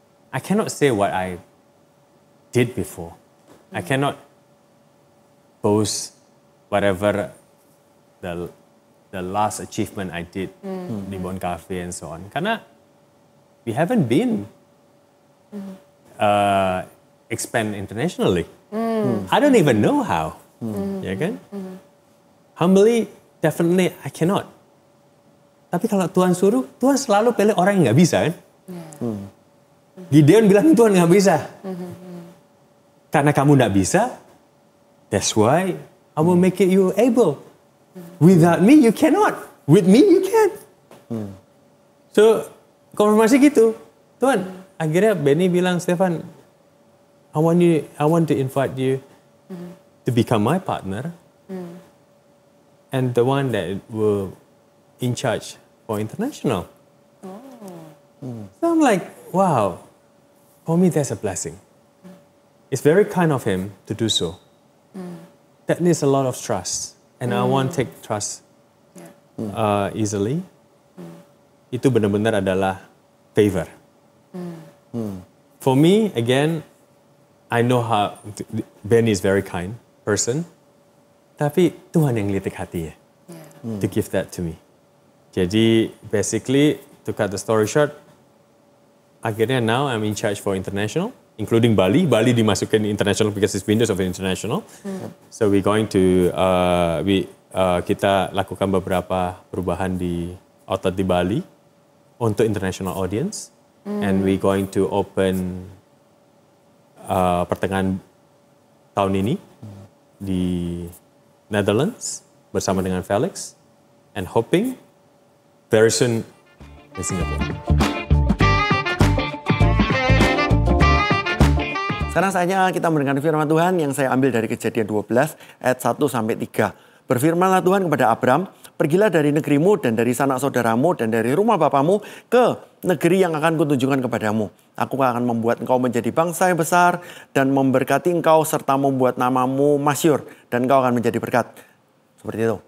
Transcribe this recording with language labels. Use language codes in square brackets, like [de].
[en] I cannot say what I did before. I cannot boast whatever the last achievement I did di Bon Cafe and so on. Karena we haven't been expand internationally. I don't even know how. [id] Ya kan? [en] Humbly, definitely I cannot. [id] Tapi kalau Tuhan suruh, Tuhan selalu pilih orang yang nggak bisa kan? Gideon bilang Tuhan nggak bisa. Karena kamu nggak bisa, [en] that's why I will make it you able. Without me, you cannot. With me, you can. So, [id] konfirmasi gitu. [en] Tuhan, [id] akhirnya Benny bilang, [en] Stefan, I want to invite you to become my partner. And the one that will in charge for international. So I'm like, wow, for me that's a blessing. It's very kind of him to do so. That needs a lot of trust. And I won't take trust easily. [id] Itu benar-benar adalah favor. [en] For me, again, I know how Ben is very kind person. [id] Tapi Tuhan yang litik hatinya. [en] To give that to me. Jadi basically, to cut the story short, akhirnya now I'm in charge for international. Including Bali. Bali dimasukin international because it's Windows of International. So we're going to, [id] kita lakukan beberapa perubahan di outlet di Bali untuk [en] international audience. And we're going to open [id] pertengahan tahun ini di Netherlands bersama dengan Felix. [en] And hoping very soon in Singapore. [id] Sekarang saatnya kita mendengar firman Tuhan yang saya ambil dari Kejadian 12 ayat 1 sampai 3. Berfirmanlah Tuhan kepada Abram, pergilah dari negerimu dan dari sanak saudaramu dan dari rumah bapamu ke negeri yang akan kutunjukkan kepadamu. Aku akan membuat engkau menjadi bangsa yang besar dan memberkati engkau serta membuat namamu masyhur dan engkau akan menjadi berkat. Seperti itu.